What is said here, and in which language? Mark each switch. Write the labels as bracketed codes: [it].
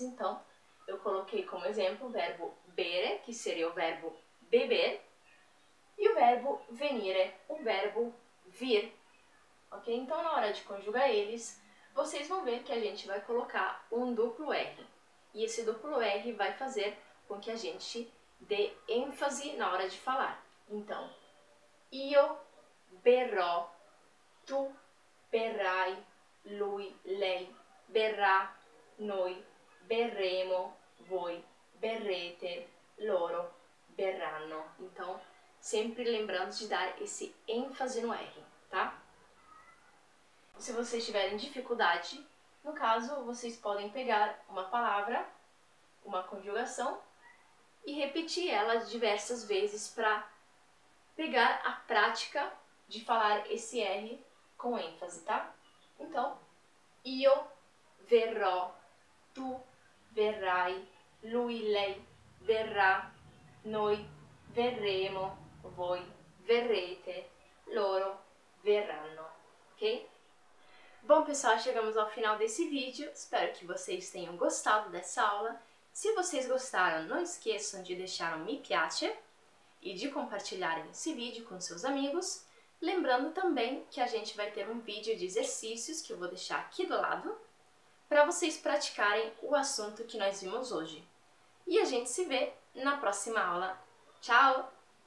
[pt] Então, eu coloquei como exemplo o verbo bere, que seria o verbo beber, e o verbo venire, o verbo vir. Ok? Então, na hora de conjugar eles, vocês vão ver que a gente vai colocar um duplo R. E esse duplo R vai fazer com que a gente dê ênfase na hora de falar. Então, [it] io berrò, tu berrai, lui, lei berrà, noi berremo, voi berrete, loro berranno. [pt] Então, sempre lembrando de dar esse ênfase no R, tá? Se vocês tiverem dificuldade, no caso, vocês podem pegar uma palavra, uma conjugação, e repetir ela diversas vezes para pegar a prática de falar esse R com ênfase, tá? Então, [it] io verrò, tu verrai, lui, lei verrà, noi verremo, voi verrete, loro verranno, ok? [pt] Bom, pessoal, chegamos ao final desse vídeo. Espero que vocês tenham gostado dessa aula. Se vocês gostaram, não esqueçam de deixar um mi piace e de compartilharem esse vídeo com seus amigos. Lembrando também que a gente vai ter um vídeo de exercícios que eu vou deixar aqui do lado para vocês praticarem o assunto que nós vimos hoje. E a gente se vê na próxima aula. Tchau!